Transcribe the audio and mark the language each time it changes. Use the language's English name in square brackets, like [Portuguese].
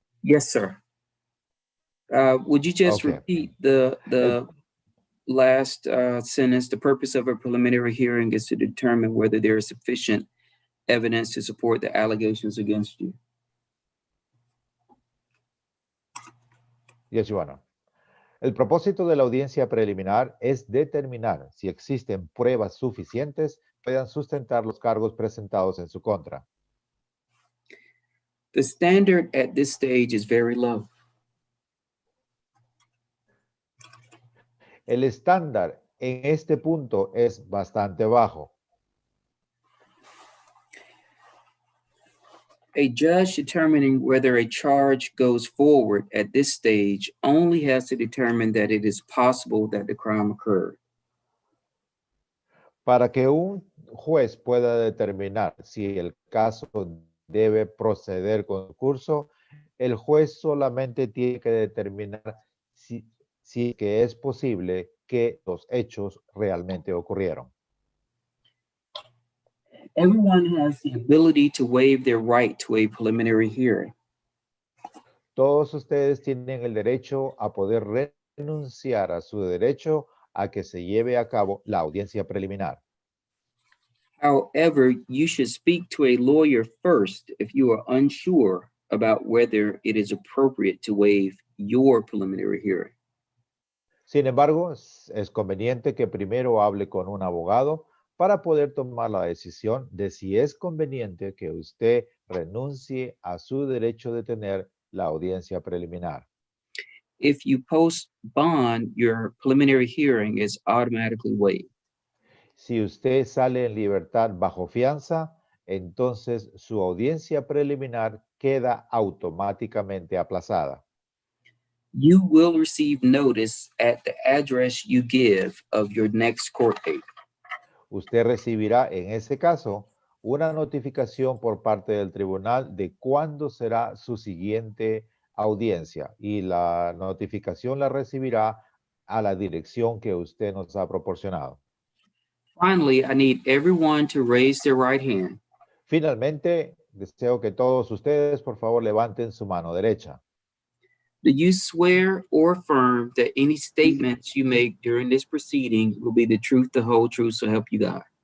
[English] Yes, sir. Would you just Okay. repeat the last sentence? The purpose of a preliminary hearing is to determine whether there is sufficient evidence to support the allegations against you. Yes, Your Honor. [Spanish] El propósito de la audiencia preliminar es determinar si existen pruebas suficientes que puedan sustentar los cargos presentados en su contra. [English] The standard at this stage is very low. [Spanish] El estándar en este punto es bastante bajo. [English] A judge determining whether a charge goes forward at this stage only has to determine that it is possible that the crime occurred. [Spanish] Para que un juez pueda determinar si el caso debe proceder con el curso, el juez solamente tiene que determinar si que es posible que los hechos realmente ocurrieron. [English] Everyone has the ability to waive their right to a preliminary hearing. [Spanish] Todos ustedes tienen el derecho a poder renunciar a su derecho a que se lleve a cabo la audiencia preliminar. [English] However, you should speak to a lawyer first if you are unsure about whether it is appropriate to waive your preliminary hearing. [Spanish] Sin embargo, es conveniente que primero hable con un abogado para poder tomar la decisión de si es conveniente que usted renuncie a su derecho de tener la audiencia preliminar. [English] If you post bond, your preliminary hearing is automatically waived. [Spanish] Si usted sale en libertad bajo fianza, entonces su audiencia preliminar queda automáticamente aplazada. [English] You will receive notice at the address you give of your next court date. [Spanish] Usted recibirá en ese caso una notificación por parte del tribunal de cuándo será su siguiente audiencia y la notificación la recibirá a la dirección que usted nos ha proporcionado. [English] Finally, I need everyone to raise their right hand. [Spanish] Finalmente, deseo que todos ustedes, por favor, levanten su mano derecha. [English] Do you swear or affirm that any statements you make during this proceeding will be the truth, the whole truth, so help you God?